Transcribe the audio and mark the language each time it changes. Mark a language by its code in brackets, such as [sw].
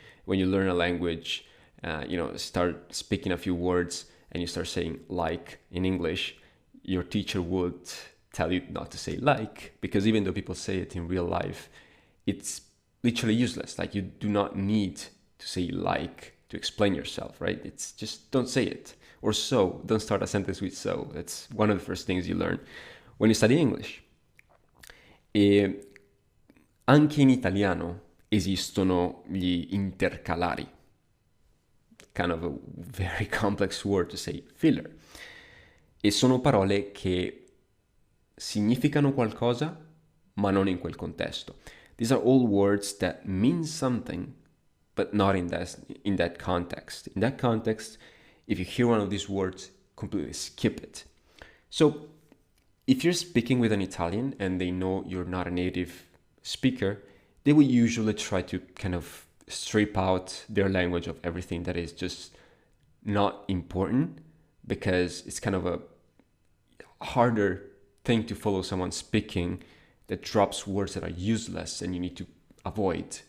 [en] When you learn a language, start speaking a few words and you start saying like in English, your teacher would tell you not to say like, because even though people say it in real life, it's literally useless. Like you do not need to say like to explain yourself, right? It's just don't say it. Or so, don't start a sentence with so. That's one of the first things you learn when you study English. [it] E anche in italiano esistono gli intercalari. [en] Kind of a very complex word to say, filler. [it] E sono parole che significano qualcosa, ma non in quel contesto. [en] These are all words that mean something, but not in that context. In that context, if you hear one of these words, completely skip it. So if you're speaking with an Italian and they know you're not a native speaker, they will usually try to kind of strip out their language of everything that is just not important, because it's kind of a harder thing to follow someone speaking that drops words that are useless and you need to avoid.